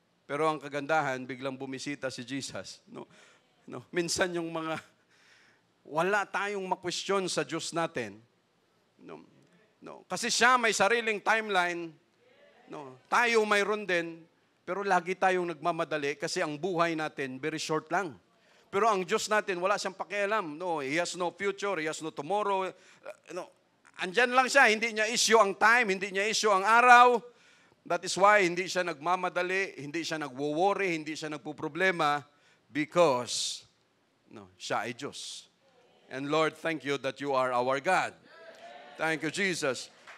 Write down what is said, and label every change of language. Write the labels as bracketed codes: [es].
[tl] Pero ang kagandahan, biglang bumisita si Jesus. Minsan yung wala tayong makwestiyon sa Diyos natin. Kasi siya may sariling timeline. Tayo mayroon din. Pero lagi tayong nagmamadali kasi ang buhay natin very short lang. Pero ang Diyos natin, wala siyang pakialam. [en] He has no future, He has no tomorrow. [tl] Andyan lang siya, hindi niya issue ang time, hindi niya issue ang araw. That is why hindi siya nagmamadali, hindi siya nagwo-worry, hindi siya nagpuproblema because siya ay Diyos. [en] And Lord, thank you that you are our God. Thank you, Jesus.